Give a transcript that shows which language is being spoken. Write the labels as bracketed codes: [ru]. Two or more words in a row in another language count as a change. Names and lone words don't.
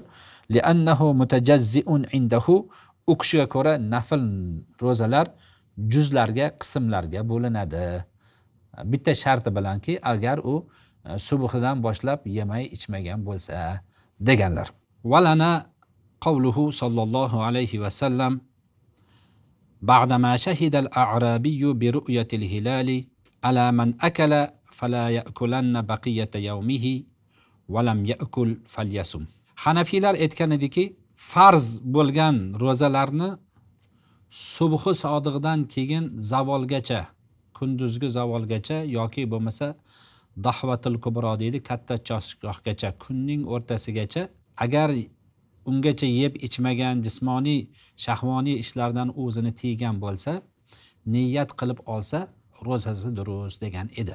[ar] لأنه متجزئ عنده. [uz] U kishiga ko'ra nafl ro'zalar juzlarga, qismlarga bo'linadi. Bitta sharti bilanki, agar u subhidan boshlab yemay ichmagan bo'lsa deganlar. [ar] ولنا قوله صلى الله عليه وسلم بعدما شهد الأعرابي برؤية الهلال ألا من أكل فلا يأكلن بقية يومه ولم يأكل فليصم. [uz] Hanafiylar aytgan ediki, farz bo'lgan ro'zalarni subhi sodiqdan keyin zavolgacha, kunduzgi zavolgacha yoki bo'lmasa [ar] ضحوة الكبرى [uz] deydi, katta choshgohgacha, kunning o'rtasigacha agar ungacha yeb ichmagan, jismoniy, shahvoniy ishlardan o'zini tiygan bo'lsa, niyat qilib olsa, ro'zasi durust degan edi.